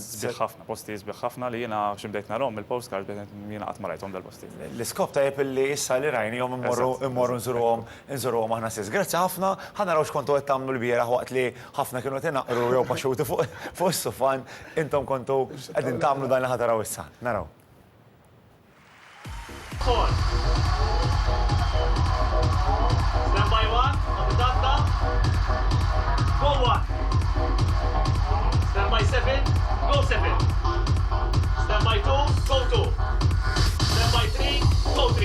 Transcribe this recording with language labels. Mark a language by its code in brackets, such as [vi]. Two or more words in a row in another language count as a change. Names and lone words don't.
[mt] sbieħ ħafna, posti sbieħ ħafna li jiena x'imdejt narhom il-postcard jiena qatt ma rajthom dal-posti. L-iskop tajb li issa li rajnihom immorru nżurhom aħna stess. Grazzi ħafna, ħanaraw x'kontu qed tagħmlu l-bieraħ waqt li ħafna kienu qed inaqru jew paxuti fuq is-sufan, intom kontu qegħdin tagħmlu dan li ħataraw issa. Naraw. [en] Stand by one, on the dot, go one. Stand by 7, go 7. Stand by 2, go 2. Stand by 3, go 3.